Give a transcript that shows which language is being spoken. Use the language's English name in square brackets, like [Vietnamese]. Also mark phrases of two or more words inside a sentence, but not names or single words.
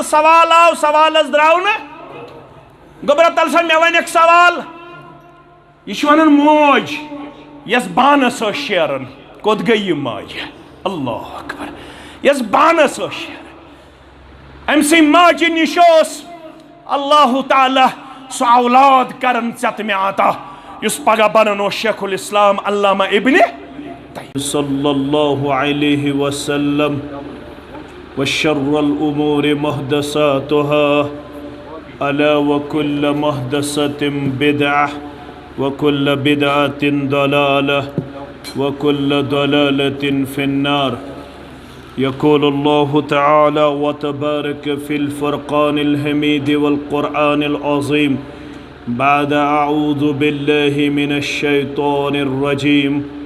[Kashmiri] سوال آو سوالس درٛاو نہٕ گوٚبرا تل سا مےٚ ونٮ۪کھ سوال یہِ چھُ ونان موج یۄس بانس ٲس شیران کوٚت گٔے یہِ ماجہِ [Arabic] اللہ اکبر [Kashmiri] یۄس بانس ٲس شیران أمۍ سٕنٛدِ ماجہِ نِش اوس اللہ تعالیٰ سُہ اولاد کران ژےٚ مےٚ عطا یُس پگاہ بنان اوس شیخ الاسلام علامہ ابنِ [Arabic] صلی اللہ علیہ وسلم وشر الامور محدثاتها الا وكل محدثة بدعة وكل بدعة ضلالة وكل ضلالة في النار يقول الله تعالى وتبارك في الفرقان الحميد والقرآن العظيم بعد أعوذ بالله من الشيطان الرجيم